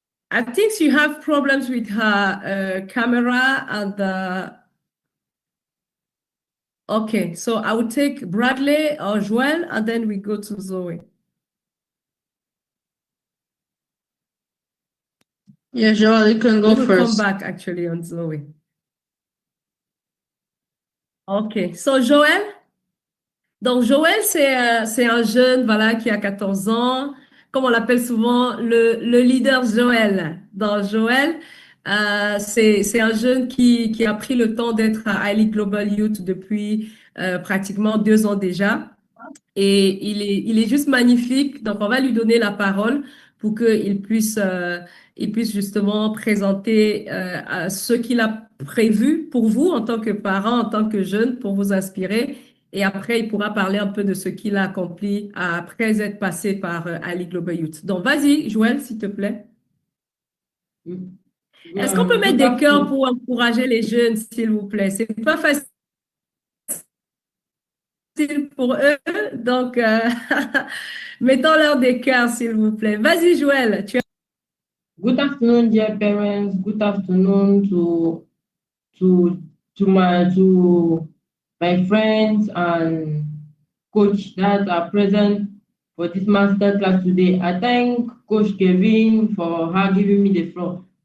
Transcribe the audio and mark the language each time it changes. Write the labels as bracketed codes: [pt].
[en] I think she have problems with her camera and okay, so I will take Bradley or Joel and then we go to Zoe. Yeah, Joel, you can We go will first. come back actually on Zoe. Okay, so Joel? [fr] Donc Joël, c'est un jeune voilà, qui a 14 ans, comme on l'appelle souvent le leader Joël. Donc Joël, c'est un jeune qui a pris le temps d'être à Highly Global Youth depuis pratiquement 2 ans déjà. Et il est juste magnifique. Donc, on va lui donner la parole pour il puisse justement présenter ce qu'il a prévu pour vous en tant que parent, en tant que jeune, pour vous inspirer. Et après, il pourra parler un peu de ce qu'il a accompli après être passé par Ali Global Youth. Donc, vas-y, Joël, s'il te plaît. Est-ce qu'on peut mettre des cœurs pour encourager les jeunes, s'il vous plaît? C'est pas facile pour eux, donc mettons-leur des cœurs, s'il vous plaît. Vas-y, Joël. [en] Good afternoon, dear parents. Good afternoon to my friends and coach that are present for this masterclass today. I thank Coach Kelvine for her giving me the floor.